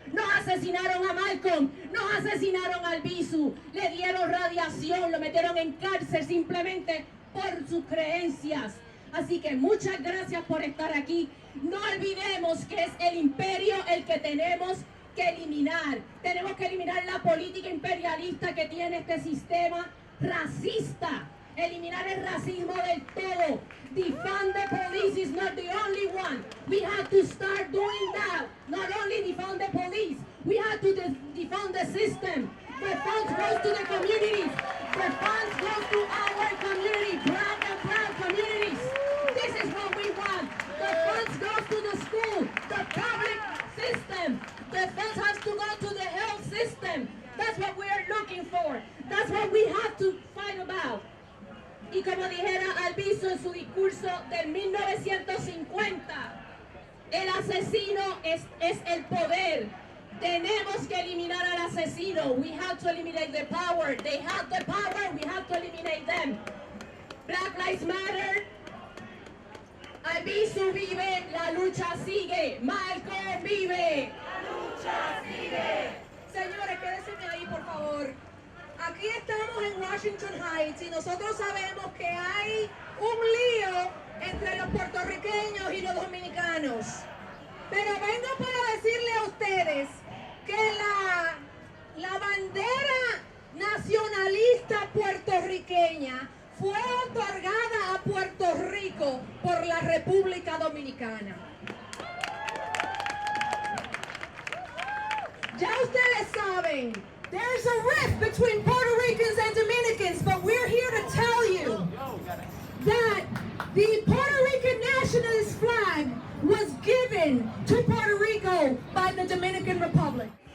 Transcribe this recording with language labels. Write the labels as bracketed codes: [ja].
[es] Nos asesinaron a Malcolm, nos asesinaron a Albizu, le dieron radiación, lo metieron en cárcel simplemente por sus creencias. Así que muchas gracias por estar aquí. No olvidemos que es el imperio el que tenemos que eliminar. Tenemos que eliminar la política imperialista que tiene este sistema racista. Eliminar el racismo del todo. [en] Defund the police is not the only one. We have to start doing that. Not only defund the police, we have to defund the system. The funds goes to the communities. The funds goes to our community, black and brown communities. This is what we want. The funds goes to the school, the public system. The funds has to go to the health system. That's what we are looking for. That's what we have to fight about. [es] Y como dijera Albizu en su discurso del 1950, el asesino es el poder. Tenemos que eliminar al asesino. [en] We have to eliminate the power. They have the power, we have to eliminate them. Black Lives Matter. [es] Albizu vive, la lucha sigue. Malcolm vive. La lucha sigue. Señores, quédense ahí, por favor. Aquí estamos en Washington Heights y nosotros sabemos que hay un lío entre los puertorriqueños y los dominicanos. Pero vengo para decirle a ustedes que la bandera nacionalista puertorriqueña fue otorgada a Puerto Rico por la República Dominicana. Ya ustedes saben, [en] there's a rift between Puerto Ricans and Dominicans, but we're here to tell you that the Puerto Rican nationalist flag was given to Puerto Rico by the Dominican Republic.